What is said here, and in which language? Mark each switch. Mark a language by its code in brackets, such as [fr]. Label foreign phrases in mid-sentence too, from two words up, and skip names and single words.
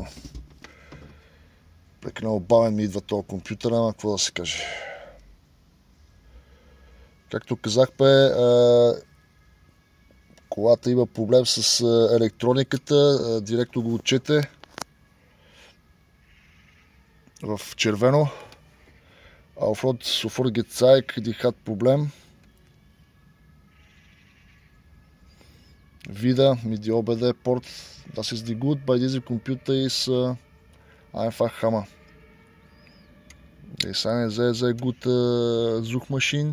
[bg] Прекалено бавен ми идва този компютър, ама какво да се каже. Както казахме, колата има проблем с електрониката, директно го отчете в червено. [de] Auf sofort gezeigt, die hat Problem. Wieder mit die OBD-Port. Das ist die gut. Bei diesem Computer ist einfach Hammer. Das ist eine sehr, sehr gute Suchmaschine.